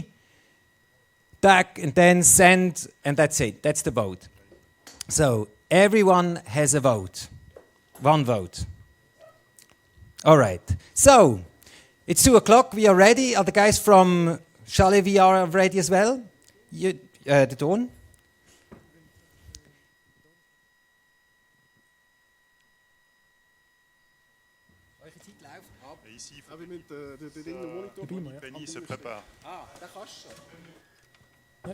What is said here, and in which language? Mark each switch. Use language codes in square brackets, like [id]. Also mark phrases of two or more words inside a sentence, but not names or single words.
[en] Tack, and then send, and that's it. That's the vote. So everyone has a vote. One vote. All right. So, it's 2 o'clock. We are ready. Are the guys from Chalet VR ready as well? The Dawn? [fr] Ici, il faut que Penny se prépare. [de] Ah, da kannst du schon.